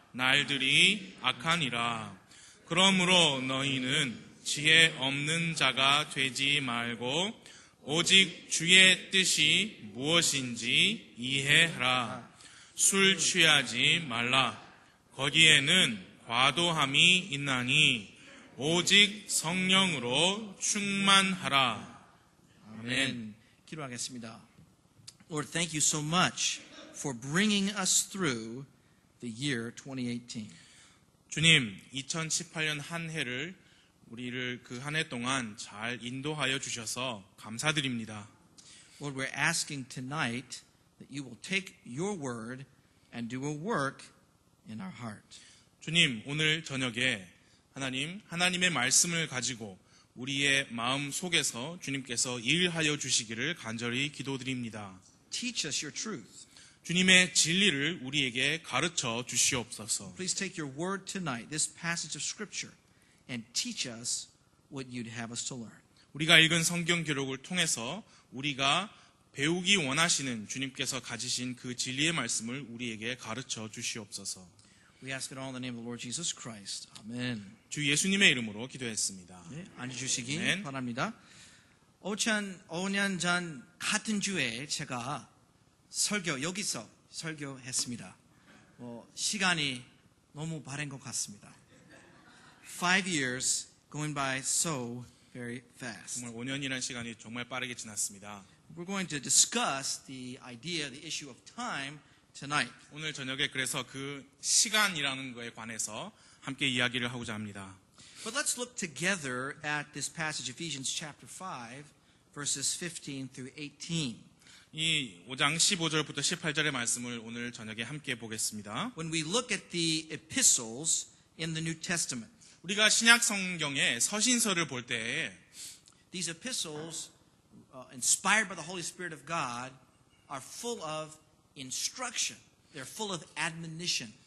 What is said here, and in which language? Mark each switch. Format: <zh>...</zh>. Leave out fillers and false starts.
<ko>날들이 악하니라. 그러므로 너희는 지혜 없는 자가 되지 말고 오직 주의 뜻이 무엇인지 이해하라. 술 취하지 말라. 거기에는 과도함이 있나니 오직 성령으로 충만하라. 아멘. 기도하겠습니다.</ko> <en>Lord, thank you so much for bringing us through the year 2018.</en> <ko>주님, 2018년 한 해를 우리를 그 한 해 동안 잘 인도하여 주셔서 감사드립니다.</ko> <en>Lord, we're asking tonight that you will take your word and do a work in our heart.</en> <ko>주님, 오늘 저녁에 하나님의 말씀을 가지고 우리의 마음 속에서 주님께서 일하여 주시기를 간절히 기도드립니다.</ko> <en>Teach us your truth.</en> <ko>주님의 진리를 우리에게 가르쳐 주시옵소서.</ko> <en>Please take your word tonight, this passage of scripture, and teach us what you'd have us to learn.</en> <ko>우리가 읽은 성경 기록을 통해서 우리가 배우기 원하시는 주님께서 가지신 그 진리의 말씀을 우리에게 가르쳐 주시옵소서.</ko> <en>We ask it all in the name of the Lord Jesus Christ. Amen.</en> <ko>주 예수님의 이름으로 기도했습니다. 네, 앉아주시기 아멘. 바랍니다. 5년 전 같은 주에 제가 여기서 설교했습니다. 시간이 너무 빠른 것 같습니다.</ko> <en>5 years going by so very fast.</en> <ko>정말 5년이라는 시간이 정말 빠르게 지났습니다.</ko> <en>We're going to discuss the issue of time tonight.</en> <ko>오늘 저녁에 그래서 그 시간이라는 거에 관해서 함께 이야기를 하고자 합니다.</ko> <en>But let's look together at this passage, Ephesians chapter 5, verses 15 through 18.</en> <ko>이 5장 15절부터 18절의 말씀을 오늘 저녁에 함께 보겠습니다.</ko> <en>When we look at the epistles in the New Testament,</en> <ko>우리가 신약 성경의 서신서를 볼 때에</ko> <en>these epistles, inspired by the Holy Spirit of God, are full of instruction. They're full of admonition.</en>